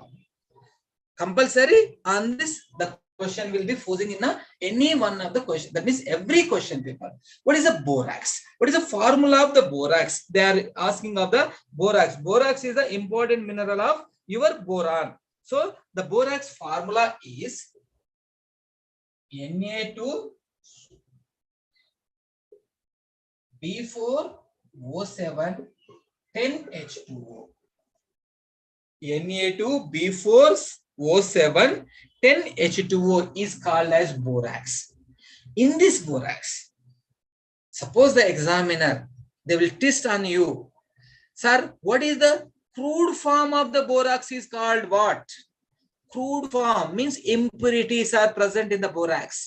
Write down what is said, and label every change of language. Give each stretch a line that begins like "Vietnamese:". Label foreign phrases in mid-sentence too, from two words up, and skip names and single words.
English: Compulsory on this, the question will be posing in any one of the question. That means every question paper. What is a borax? What is the formula of the borax? They are asking of the borax. Borax is the important mineral of your boron. So the borax formula is Na2B4O7 10H2O. Na2B4O7 10H2O is called as borax. In this borax, suppose the examiner, they will test on you. Sir, what is the crude form of the borax is called what? Crude form means impurities are present in the borax.